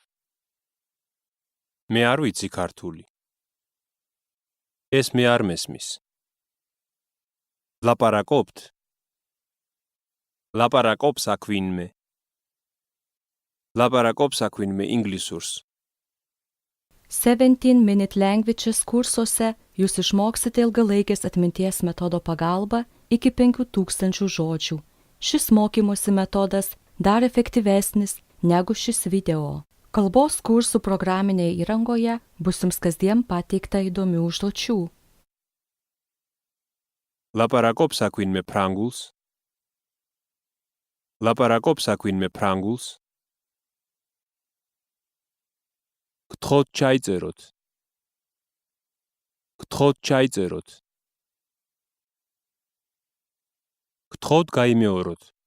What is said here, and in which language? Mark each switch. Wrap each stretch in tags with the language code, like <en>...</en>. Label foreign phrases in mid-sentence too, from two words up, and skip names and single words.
<ka>მე არ ვიცი ქართული. ეს მე არ მესმის. ლაპარაკობთ. ლაპარაკობს აქ ვინმე. ლაპარაკობს აქ ვინმე ინგლისურს.</ka> <lt>17-minute languages kursuose jūs išmoksite ilgalaikės atminties metodo pagalba iki 5000 žodžių. Šis mokymosi metodas dar efektyvesnis negu šis video. Kalbos kursų programinėje įrangoje bus jums kasdien pateikta įdomių užduočių.</lt> <ka>ლაპარაკობს აქ ვინმე ფრანგულს. ლაპარაკობს აქ ვინმე ფრანგულს. გთხოვთ ჩაიწეროთ. გთხოვთ ჩაიწეროთ. გთხოვთ გაიმეოროთ.</ka>